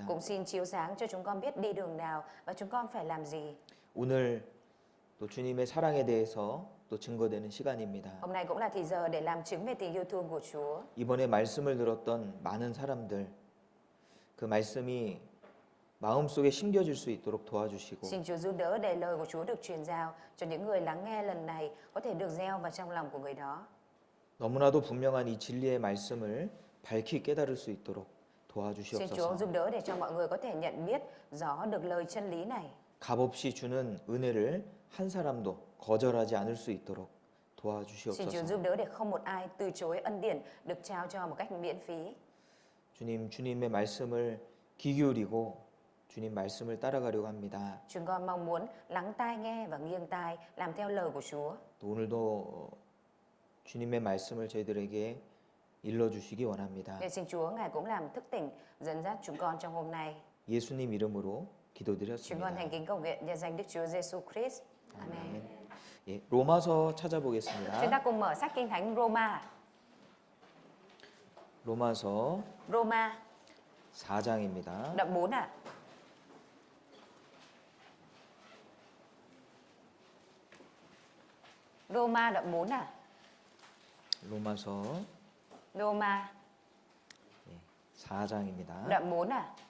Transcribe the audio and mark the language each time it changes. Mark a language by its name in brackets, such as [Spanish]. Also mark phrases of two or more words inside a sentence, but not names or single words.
[Vietnamese] Cũng xin chiếu sáng cho chúng con biết đi đường nào và chúng con phải làm gì. [Korean] 오늘 또 주님의 사랑에 대해서 또 증거되는 시간입니다. [Vietnamese] Hôm nay cũng là thì giờ để làm chứng về tình yêu thương của Chúa. [Korean] 이번에 말씀을 들었던 많은 사람들 그 말씀이 마음속에 심겨질 수 있도록 도와주시고 [Vietnamese] Xin Chúa giúp đỡ để lời của Chúa được truyền giao cho những người lắng nghe lần này có thể được gieo vào trong lòng của người đó. [Korean] 너무나도 분명한 이 진리의 말씀을 밝히 깨달을 수 있도록 [Vietnamese] Xin Chúa [Korean] 도와주시옵소서. [Vietnamese] giúp đỡ để cho mọi người có thể nhận biết rõ được lời chân lý này. [Korean] 값없이 주는 은혜를 한 사람도 거절하지 않을 수 있도록 [Vietnamese] Xin Chúa [Korean] 도와주시옵소서. [Vietnamese] giúp đỡ để không một ai từ chối ân điển được trao cho một cách miễn phí. [Korean] 주님의 말씀을 귀 기울이고 주님 말씀을 따라가려고 합니다. [Vietnamese] Chúng con mong muốn lắng tai nghe và nghiêng tai làm theo lời của Chúa. [Korean] 또 오늘도 주님의 말씀을 저희들에게 일러주시기 원합니다. [Vietnamese] Nên xin Chúa Ngài cũng làm thức tỉnh dẫn dắt chúng con trong hôm nay. [Korean] 예수님 이름으로 [Vietnamese] Chúng con [Korean] 기도드렸습니다. [Vietnamese] thành kính cầu nguyện nhân danh Đức Chúa Giêsu Christ. Amen. [Korean] 예, 로마서 [Vietnamese] Chúng [Korean] 찾아보겠습니다. [Vietnamese] ta cùng mở sách Kinh Thánh Roma. [Korean] 로마서 [Vietnamese] Roma [Korean] 4장입니다. [Vietnamese] đoạn 4 ạ. Roma đoạn 4 ạ. [Korean] 로마서 [Vietnamese] Roma [Korean] 4장입니다. [Vietnamese] đoạn 4 ạ.